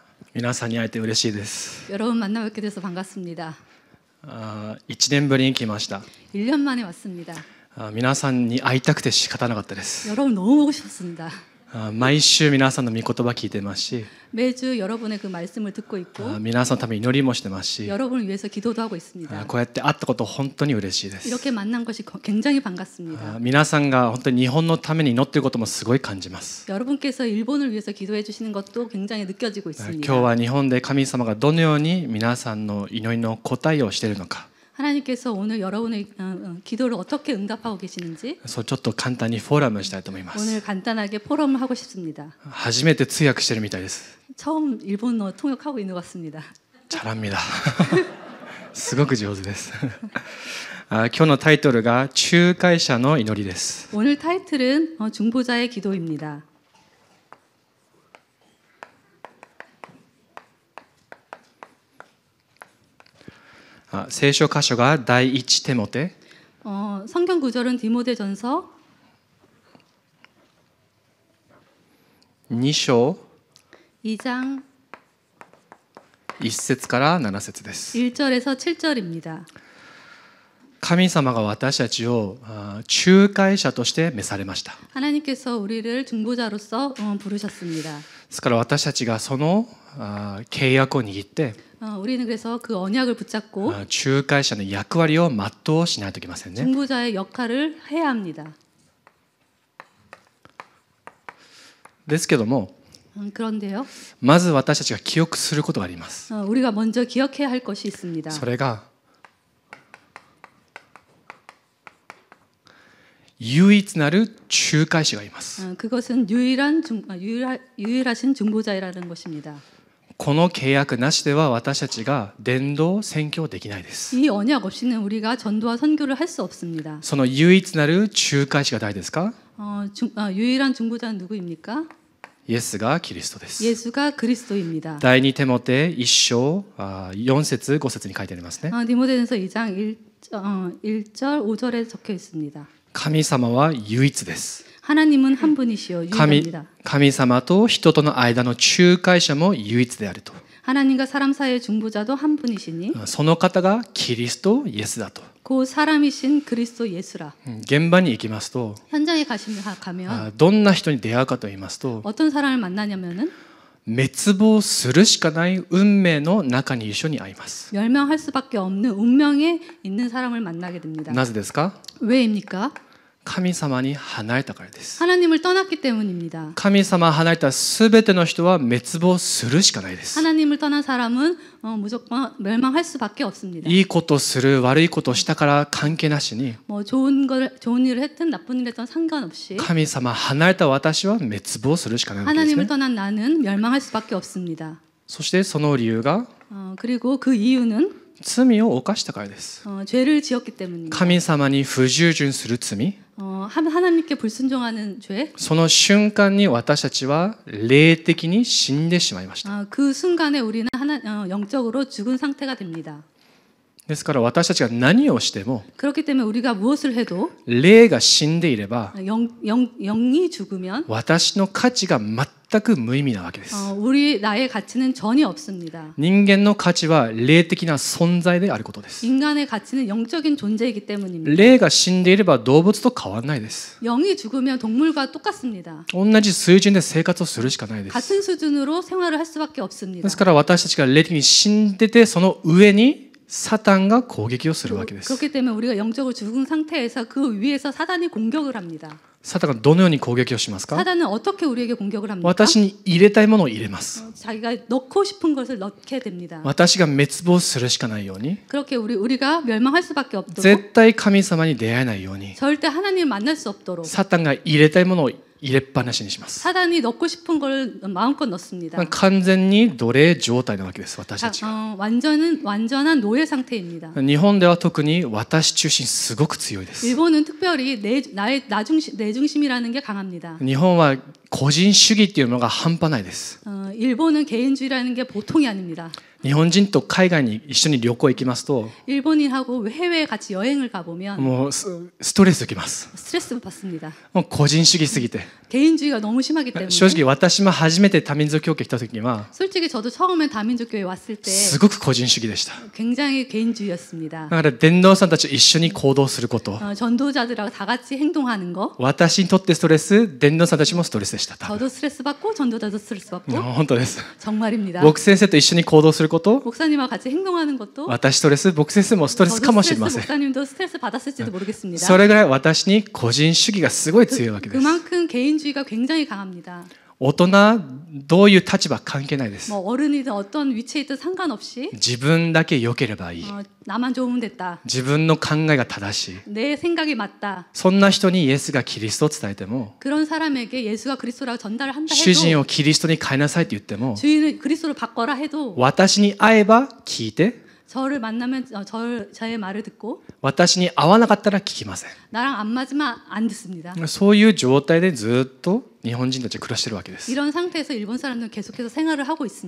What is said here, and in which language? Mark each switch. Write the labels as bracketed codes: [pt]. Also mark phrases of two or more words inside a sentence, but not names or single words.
[ja] 皆さんに会えて嬉しいです。 [ko] 여러분 만나 뵙게 돼서 반갑습니다. [ja] 1 年ぶりに来ました。 [ko] 1년 만에 왔습니다. [ja] 皆さんに会いたくて仕方なかったです。 [ko] 여러분 너무 보고 싶었습니다. [ja] 毎週皆さんの御言葉聞いてますし、 [ko] 매주 여러분의 그 말씀을 듣고 있고 [ja] 皆さんのために祈りもしてますし、 [ko] 여러분을 위해서 기도도 하고 있습니다. [ja] こうやって会ったこと本当に嬉しいです。 [ko] 이렇게 만난 것이 굉장히 반갑습니다. [ja] 皆さんが本当に日本のために祈っていることもすごい感じます。 [ko] 여러분께서 일본을 위해서 기도해 주시는 것도 굉장히 느껴지고 [ja] 今 [ko] 있습니다. [ja] 日は日本で神様がどのように皆さんの祈りの答えをしているのか、 [ko] 하나님께서 오늘 여러분의 기도를 어떻게 응답하고 계시는지 [ja] そうちょっと簡単にフォーラムしたいと思います。 [ko] 오늘 간단하게 포럼을 하고 싶습니다. [ja] 初めて通訳してるみたいです。 [ko] 처음 일본어 통역하고 있는 것 같습니다. 잘합니다. [ja] すごく上手です。今日のタイトルが仲介者の祈りです。 [ko] 오늘 타이틀은 중보자의 기도입니다. 아, [ja] 聖書箇所が第一テモテ [ko] 성경 구절은 디모데전서 [ja] 2章 [ko] 2장 [ja] 1 節から7節です。 [ko] 1절에서 7절입니다. [ja] 神様が私たちを仲介者として召されました。 [ko] 하나님께서 우리를 중보자로서 부르셨습니다. [ja] ですから私たちがその契約を握って [ko] 우리는 그래서 그 언약을 붙잡고 [ja] 仲介者の役割を全うしないといけませんね。 [ko] 중보자의 역할을 해야 합니다. [ja] ですけども [ko] 그런데요. [ja] まず私たちが記憶することがあります。 [ko] 우리가 먼저 기억해야 할 것이 있습니다. [ja] それが唯一なる仲介者がいます。 [ko] 그것은 유일하신 중보자라는 것입니다. [ja] この契約なしでは私たちが伝道宣教できないです。 [ko] 이 언약 없이는 우리가 전도와 선교를 할 수 없습니다. [ja] その唯一なる仲介者が誰ですか？ [ko] 유일한 중보자는 누구입니까? [ja] イエスがキリストです。 [ko] 예수가 그리스도입니다. [ja] 第二テモテ1章4節5節に書いてありますね。 [ko] 디모데전서 2장 1절 5절에 적혀 있습니다. [ja] 神様は唯一です。 [ko] 하나님은 한 분이시요 유일합니다. [ja] 神様と人との間の仲介者も唯一であると。 [ko] 하나님과 사람 사이의 중보자도 한 분이시니 [ja] その方がキリストイエスだと。 [ko] 그 사람이신 그리스도 예수라. [ja] 現場に行きますと [ko] 현장에 가면 [ja] どんな人に出会うかと言いますと [ko] 어떤 사람을 만나냐면은 [ja] 滅亡するしかない運命の中に一緒に会います。 [ko] 멸망할 수밖에 없는 운명에 있는 사람을 만나게 됩니다. [ja] なぜですか？ [ko] 왜입니까? [ja] 神様に離れたからです。 [ko] 하나님을 떠났기 때문입니다. [ja] 神様を離れたすべての人は滅亡するしかないです。 [ko] 하나님을 떠난 사람은 무조건 멸망할 수밖에 없습니다. [ja] いいことする悪いことしたから関係なしに [ko] 좋은 일을 했든 나쁜 일을 했든 상관없이 [ja] 神様離れた私は滅亡するしかないわけです [ko] 하나님을 [ja] ね。 [ko] 떠난 나는 멸망할 수밖에 없습니다. [ja] そしてその理由が [ko] 그리고 그 이유는 [ja] 罪を犯したからです。 [ko] 죄를 지었기 때문입니다. [ja] 神様に不従順する罪、 [ko] 하나님께 불순종하는 죄, [ja] その瞬間に私たちは霊的に死んでしまいました。 [ko] 그 순간에 우리는 영적으로 죽은 상태가 됩니다. [ja] ですから私たちが何をしても [ko] 그렇기 때문에 우리가 무엇을 해도 [ja] 霊が死んでいれば [ko] 영이 죽으면 [ja] 私の価値が全く無意味なわけです。 [ko] 나의 가치는 전혀 없습니다. [ja] 人間の価値は霊的な存在であることです。 [ko] 인간의 가치는 영적인 존재이기 때문입니다. [ja] 霊が死んでいれば動物と変わらないです。 [ko] 영이 죽으면 동물과 똑같습니다. [ja] 同じ水準で生活をするしかないです。 [ko] 같은 수준으로 생활을 할 수밖에 없습니다. [ja] ですから私たちが霊的に死んでてその上にサタンが攻撃をするわけです。 [ko] 그렇기 때문에 우리가 영적으로 죽은 상태에서 그 위에서 사단이 공격을 합니다. [ja] サタンがどのように攻撃をしますか？ [ko] 사단은 어떻게 우리에게 공격을 합니까? [ja] 私に入れたいものを入れます。 [ko] 자기가 넣고 싶은 것을 넣게 됩니다. [ja] 私が滅亡するしかないように、 [ko] 그렇게 우리가 멸망할 수밖에 없도록 [ja] 絶対神様に出会えないように、 [ko] 절대 하나님을 만날 수 없도록 [ja] サタンが入れたいものを入れっぱなしにします。 [ko] 사단이 넣고 싶은 걸 마음껏 넣습니다. [ja] 完全に奴隷状態なわけです。私たちが。 [ko] 완전한 노예 상태입니다. [ja] 日本では特に私中心すごく強いです。 [ko] 일본은 특별히 내 중심이라는 게 강합니다. [ja] 日本は個人主義っていうのが半端ないです。 [ko] 일본은 개인주의라는 게 보통이 아닙니다. [ja] 日本人と海外に一緒に旅行行きますと [ko] 일본인하고 해외에 같이 여행을 가보면 [ja] もうストレス受けます。 [ko] 스트레스를 받습니다. [ja] もう個人主義すぎて [ko] 개인주의가 너무 심하기 때문에 [ja] 正直私も初めて多民族教会来た時には [ko] 솔직히 저도 처음에 다민족교회 왔을 때 [ja] すごく個人主義でした。 [ko] 굉장히 개인주의였습니다. [ja] だから伝道さんたちと一緒に行動すること [ko] 전도자들하고 다 같이 행동하는 거 [ja] 私にとってストレス、伝道さんたちもストレスでした。多分 [ko] 저도 스트레스 받고 전도자도 스트레스 받고 [ja] 本当です。 [ko] 정말입니다. [ja] 僕先生と一緒に行動すること [ko] 목사님과 같이 행동하는 것도 [ja] 私ストレス、僕先生もストレス [ko] 저도 [ja] かもしれ [ko] 스트레스, [ja] ません。 [ko] 목사님도 스트레스 받았을지도 모르겠습니다. [ja] それぐらい私に個人主義がすごい強いわけです。 [ko] 그만큼 개인주의가 굉장히 강합니다. [ja] 大人どういう立場関係ないです。 [ko] 뭐 어른이든 어떤 위치에 있든 상관없이 [ja] 自分だけ良ければいい。 [ko] 나만 좋으면 됐다. [ja] 自分の考えが正しい。 [ko] 내 생각이 맞다. [ja] そんな人にイエスがキリストを伝えても [ko] 그런 사람에게 예수가 그리스도라고 전달을 한다 [ja] 主人 [ko] 해도 [ja] をキリストに変えなさいって言っても [ko] 주인을 그리스도로 바꿔라 해도 [ja] 私に会えば聞いて [ko] 저를 만나면 저의 말을 듣고 [ja] 私に会わなかったら聞きません。 [ko] 나랑 안 맞으면 안 듣습니다. [ja] そういう状態でずっと日本人たちは暮らしてるわけです。 [ko] 이런 상태에서 일본 사람들은 계속해서 생활을 하고 있습니다.